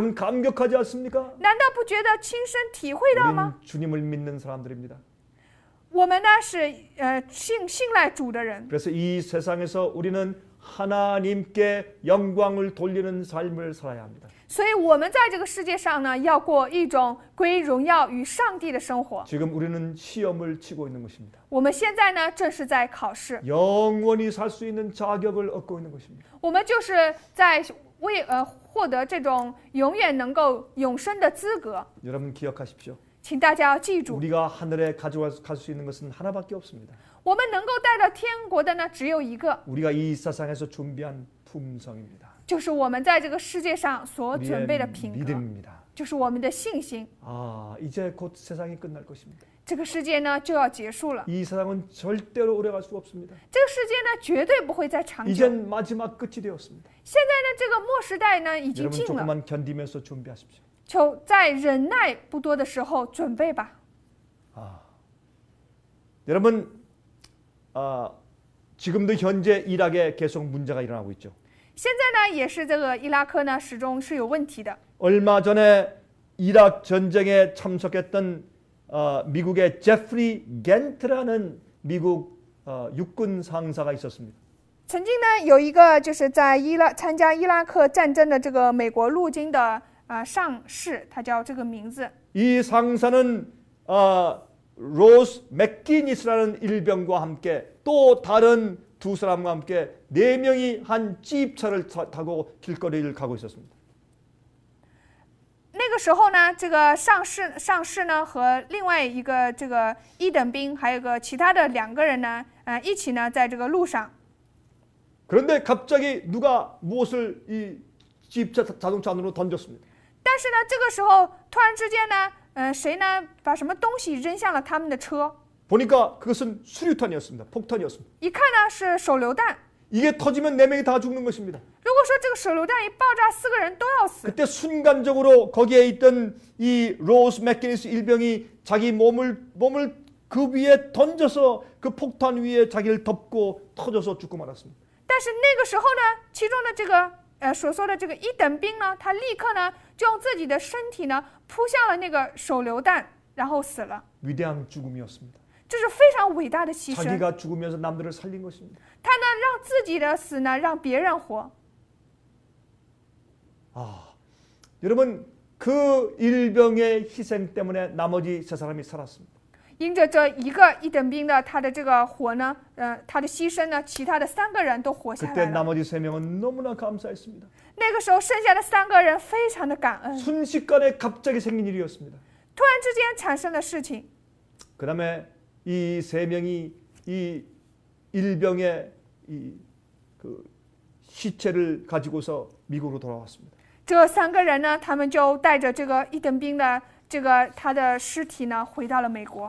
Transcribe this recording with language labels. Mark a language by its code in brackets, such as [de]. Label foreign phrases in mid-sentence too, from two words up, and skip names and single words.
[ko] 여러분 감격하지 않습니까? [zh] 难道不觉得亲身体会到吗？ [ko] 우리는 주님을 믿는 사람들입니다. [zh] 我们呢是信赖主的人， [ko] 그래서 이 세상에서 우리는 하나님께 영광을 돌리는 삶을 살아야 합니다. [zh] 所以我们在这个世界上呢，要过一种归荣耀与上帝的生活。 [ko] 지금 우리는 시험을 치고 있는 것입니다. [zh] 我们现在呢，正是在考试， [ko] 영원히 살 수 있는 자격을 얻고 있는 것입니다. [zh] 我们就是在获得这种永远能够永生的资格。 [ko] 여러분 기억하십시오. [zh] 请大家要记住， [ko] 우리가 하늘에 가져갈 수 있는 것은 하나밖에 없습니다. [zh] 我们能够带到天国的呢，只有一个， [ko] 우리가 이 세상에서 준비한 품성입니다. [zh] 就是我们在这个世界上所准备的 [ko] 우리의 [zh] 品格， [ko] 믿음입니다. [zh] 就是我们的信心。 [ko] 이제 곧 세상이 끝날 것입니다. [zh] 这个世界呢就要结束了， [ko] 이 세상은 절대로 오래갈 수가 없습니다. [zh] 这个世界呢绝对不会再长久。 [ko] 이젠 마지막 끝이 되었습니다. [zh] 现在呢，这个末时代呢已经 [ko] 여러분 [zh] 近了， [ko] 조금만 견디면서 준비하십시오. [zh] 求在忍耐不多的时候准备吧。 [ko] 여러분 지금도 현재 이락에 계속 문제가 일어나고 있죠. [zh] 现在呢，也是这个伊拉克呢始终是有问题的。 [ko] 얼마 전에 이락 전쟁에 참석했던 미국의 제프리 겐트라는 미국 육군 상사가 있었습니다. [zh] 曾经呢，有一个就是在参加伊拉克战争的这个美国陆军的上士，他叫这个名字。 [ko] 이 상사는 로스 맥기니스라는 일병과 함께 또 다른 두 사람과 함께 4명이 한 찝차를 타고 길거리를 가고 있었습니다. [zh] 那个时候呢，这个上士呢和另外一个这个一等兵，还有个其他的2个人呢，一起呢在这个路上。 [ko] 그런데 갑자기 누가 무엇을 이 찝차 자동차 안으로 던졌습니다. [zh] 但是呢，这个时候突然之间呢，谁呢把什么东西扔向了他们的车？ [ko] 보니까 그것은 수류탄이었습니다. 폭탄이었습니다. [zh] 一看呢是手榴弹。 [ko] 이게 터지면 4명이 다 죽는 것입니다. [zh] 如果说这个手榴弹一爆炸，4个人都要死。 [ko] 그때 순간적으로 거기에 있던 이 로스 맥기니스 일병이 자기 몸을 그 위에 던져서 그 폭탄 위에 자기를 덮고 터져서 죽고 말았습니다. [zh] 但是那个时候呢，其中的这个所说的这个一等兵呢，他立刻呢就用自己的身体呢扑向了那个手榴弹，然后死了。 [ko] 위대한 죽음이었습니다. [zh] 这是非常伟大的牺牲。 [ko] 자기가 죽으면서 남들을 살린 것입니다. [zh] 他呢让自己的死呢让别人活。 [ko] 여러분 그 일병의 희생 때문에 나머지 세 사람이 살았습니다. [zh] 因着这一个一等兵的他的这个活呢，他的牺牲呢，其他的3个人都活下 [ko] 그때 [zh] 来了。 [ko] 나머지 3명은 너무나 감사했습니다. [zh] 那个时候剩下的3个人非常的感恩， [ko] 순식간에 갑자기 생긴 일이었습니다. [zh] 突然之间产生的事情。 [ko] 그 다음에 이 3명이 이 일병의 그 시체를 가지고서 미국으로 돌아왔습니다. [zh] 这3个人呢，他们就带着这个一等兵的他的尸体呢，回到了美国。